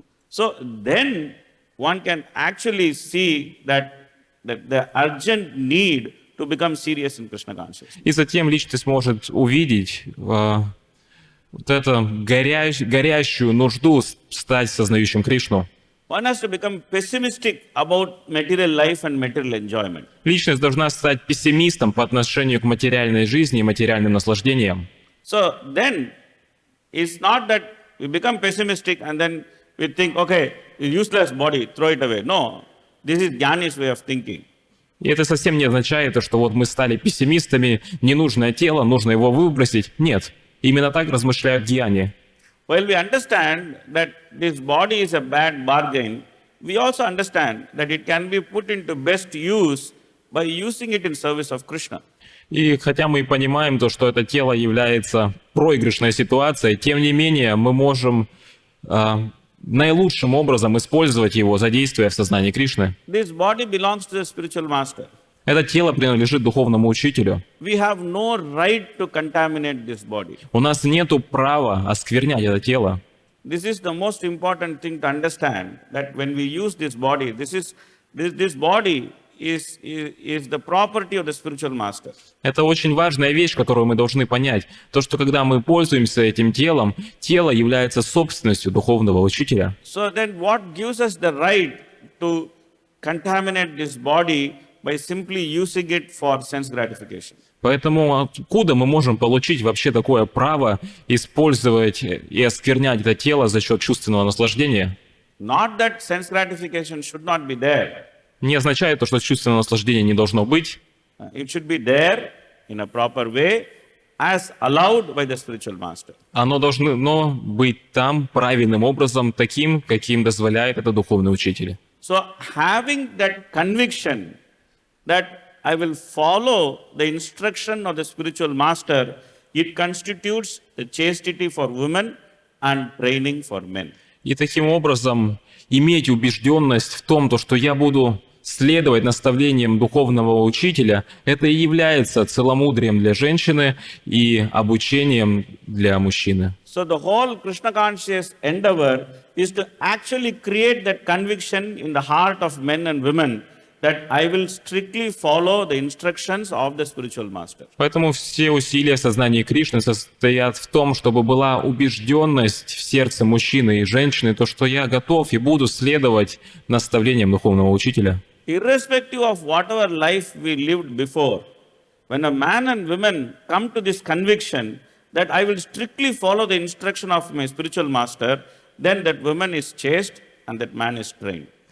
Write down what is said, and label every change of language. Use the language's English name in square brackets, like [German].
[English] So then one can actually see that the urgent need to become serious in Krishna consciousness. [Russian] И затем личность может увидеть вот эту горящую нужду стать сознающим Кришну. [English] One has to become pessimistic about material life and material enjoyment. [Russian] Личность должна стать пессимистом по отношению к материальной жизни и материальным наслаждениям. [English] So then, it's not that we become pessimistic and then we think, okay, useless body, throw it away. No, this is Jnani's way of thinking. [Russian] И это совсем не означает, что вот мы стали пессимистами, ненужное тело, нужно его выбросить. Нет, именно так размышляют дьяни. [English] While we understand that this body is a bad bargain, we also understand that it can be put into best use by using it in service of Krishna. [Russian] И хотя мы и понимаем то, что это тело является проигрышной ситуацией, тем не менее мы можем наилучшим образом использовать его, задействуя в сознании Кришны. [English] This body belongs to the spiritual master. [Russian] Это тело принадлежит духовному учителю. [English] We have no right to contaminate this body. [Russian] У нас нет права осквернять это тело. [English] This is the most important thing to understand, that when we use this body, this body is the property of the spiritual master. [Russian] Это очень важная вещь, которую мы должны понять. То, что когда мы пользуемся этим телом, тело является собственностью духовного учителя. [English] So then what gives us the right to contaminate this body by simply using it for sense gratification? [Russian] Поэтому откуда мы можем получить вообще такое право использовать и осквернять это тело за счет чувственного наслаждения? [English] Not that sense gratification should not be there. [Russian] Не означает то, что чувственного наслаждения не должно быть. [English] It should be there in a proper way as allowed by the spiritual master. [Russian] Оно должно быть там правильным образом, таким, каким дозволяет это духовный учитель. [English] So having that conviction that I will follow the instruction of the spiritual master, it constitutes the chastity for women and training for men. [Russian] И таким образом иметь убежденность в том, что я буду следовать наставлениям духовного учителя, это и является целомудрием для женщины и обучением для мужчины. [English] So the whole Krishna conscious endeavor is to actually create that conviction in the heart of men and women that I will strictly follow the instructions of the spiritual master. [Russian] Поэтому все усилия в сознании Кришны состоят в том, чтобы была убежденность в сердце мужчины и женщины, то, что я готов и буду следовать наставлениям духовного учителя. [English] Irrespective of whatever life we lived before, when a man and woman come to this conviction that I will strictly follow the instruction of my spiritual master, then that woman is chaste and that man is trained.